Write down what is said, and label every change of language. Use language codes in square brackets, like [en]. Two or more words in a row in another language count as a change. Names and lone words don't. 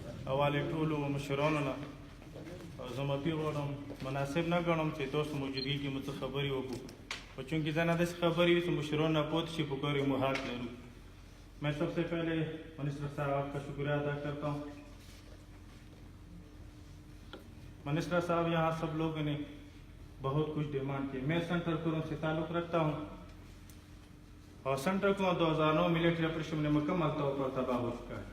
[ps] حوالې ټولو مشرانو نه زه معافي غواړم. مناسب نه ګڼم چې تاسو موجودګي کې مو څه خبرې وکړو، خو چونکې ځنه داسې خبرې وي چې مشران نه پوت شي پکار مو حق لرو. [ur] میں سب سے پہلے منسٹر صاحب آپ کا شکریہ ادا کرتا ہوں. منسٹر صاحب یہاں سب لوگوں نے بہت کچھ ڈیمانڈ کی. میں سینٹرل کرم سے تعلق رکھتا ہوں اور سینٹرل کرم 2009 [en] military operation [ur] میں مکمل طور پر تباہ ہو چکا ہے.